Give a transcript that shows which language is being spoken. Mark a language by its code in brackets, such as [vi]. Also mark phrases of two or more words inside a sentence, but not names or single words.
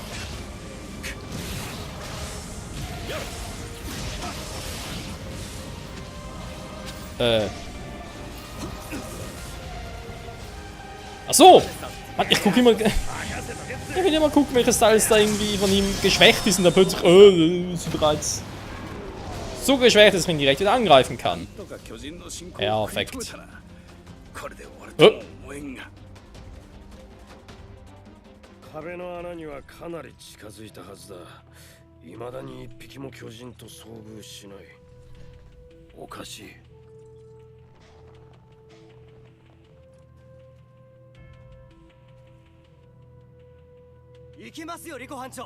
[de] Ach so! Mann, ich gucke immer. Ich will immer gucken, welche Styles da irgendwie von ihm geschwächt ist und dann plötzlich, ist bereits so geschwächt, dass ich ihn direkt wieder angreifen kann. Perfekt. Oh. [ja] 壁の穴にはかなり近づいたはずだ。未だに一匹も巨人と遭遇しない。おかしい。行きますよリコ班長。